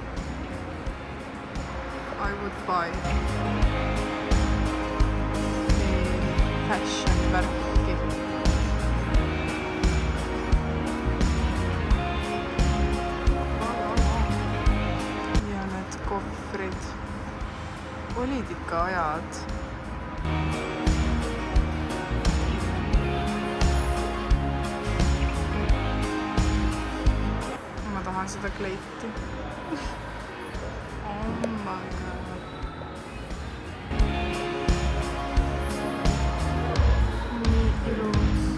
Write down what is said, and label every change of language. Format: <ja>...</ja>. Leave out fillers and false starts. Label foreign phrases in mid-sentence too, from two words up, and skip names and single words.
<en>I would buy fashion värki.</en> <et>Ja need kohvrid olid ikka ajad. Tahan seda kleiti.</et> <en>Oh my god.</en> <et>Nii ilus.</et>